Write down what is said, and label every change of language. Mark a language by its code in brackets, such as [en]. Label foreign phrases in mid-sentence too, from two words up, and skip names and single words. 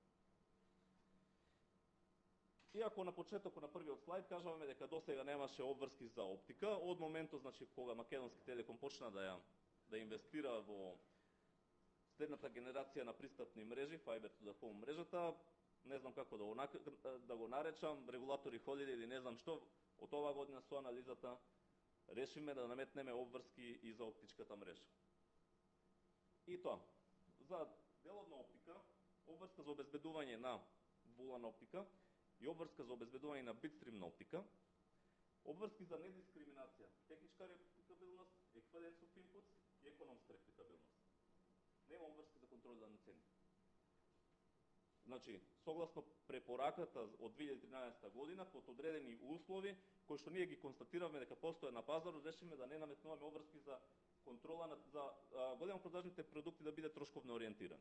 [mk] Иако на почетокот на првиот слайд кажаваме дека досега немаше обврски за оптика, од моментот значи кога Македонски телеком почна да инвестира во следната генерација на пристапни мрежи, [en] Fiber to the Home [mk] мрежата, не знам како да го наречам, регулатори ходили или не знам што, од оваа година со анализата решиме да наметнеме обврски и за оптичката мрежа. И тоа, за делот на оптика, обврска за обезбедување на булана оптика и обврска за обезбедување на битстримна оптика, обврски за недискриминација, техничка репликабилност, еквиваленс [en] of inputs [mk] и економска репликабилност. Нема обврски за контрола на цени. Значи, согласно препораката од 2013 година, под одредени услови, кои што ние ги констатиравме дека постојат на пазарот, решиме да не наметнуваме обврски за контрола за големопродажните продукти да бидат трошковно ориентирани.